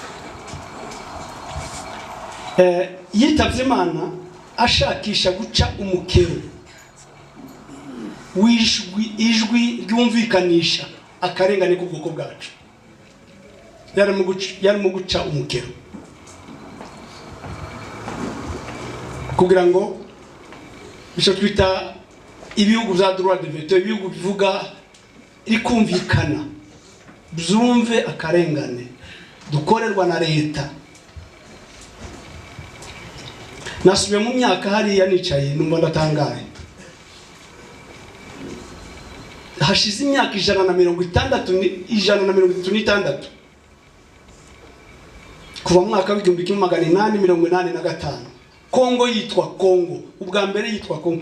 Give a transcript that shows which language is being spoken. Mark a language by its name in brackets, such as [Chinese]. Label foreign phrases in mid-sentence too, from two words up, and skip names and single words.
[Kinyarwanda] Yitabye Imana ashakisha guca umukero ijwi ryumvikanisha akarengane k'ubwoko bwacu. Yarimo guca umukero kugira ngo icyo twita ibihugu bya [French] droit de veto, [Kinyarwanda] ibihugu bivuga rikumvikana, byumve akarengane dukorerwa na leta. Nasubiye mu myaka hariya nicaye numva ndatangaye. Hashize imyaka 136 kuva mu mwaka w'igihumbi kimwe magana 885 Kongo yitwa Kongo, ubwa mbere yitwa Kongo.